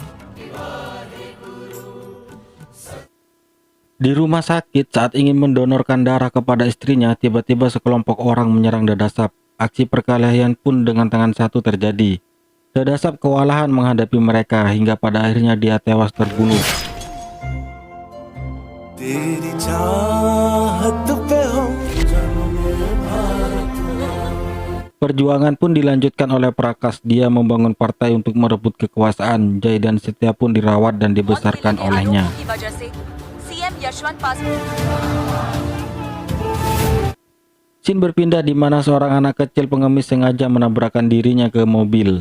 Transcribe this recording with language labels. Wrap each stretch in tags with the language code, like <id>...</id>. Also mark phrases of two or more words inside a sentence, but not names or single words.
<id>Di rumah sakit saat ingin mendonorkan darah kepada istrinya, tiba-tiba sekelompok orang menyerang Dadasap. Aksi perkelahian pun dengan tangan satu terjadi. Dadasap kewalahan menghadapi mereka hingga pada akhirnya dia tewas terbunuh.</id> <hi>तेरी चाहत पे हो</hi> <id>Perjuangan pun dilanjutkan oleh Prakas. Dia membangun partai untuk merebut kekuasaan. Jai dan Setia pun dirawat dan dibesarkan olehnya. Scene berpindah di mana seorang anak kecil pengemis sengaja menabrakkan dirinya ke mobil.</id>